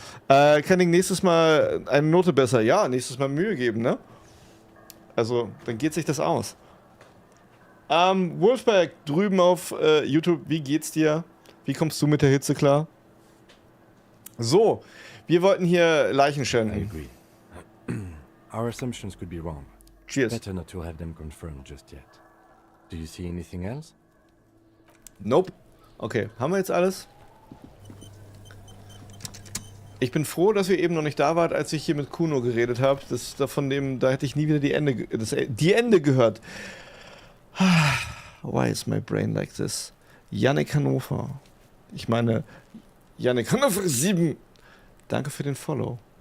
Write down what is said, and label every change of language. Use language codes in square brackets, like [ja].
[de] Kann ich nächstes Mal eine Note besser? Ja, nächstes Mal Mühe geben, ne? Also, dann geht sich das aus. Wolfpack, drüben auf YouTube, wie geht's dir? Wie kommst du mit der Hitze klar? So, wir wollten hier Leichen [en] I [de] schänden. [en] agree. Our assumptions could be wrong. Cheers. Better not to have them confirmed just yet. Do you see anything else? Nope. [de] Okay, haben wir jetzt alles? Ich bin froh, dass ihr eben noch nicht da wart, als ich hier mit Kuno geredet habe. Da hätte ich nie wieder die Ende gehört. [en] Why is my brain like this? [de] Yannick Hannover. Ich meine, Yannick Hannover 7. Danke für den Follow.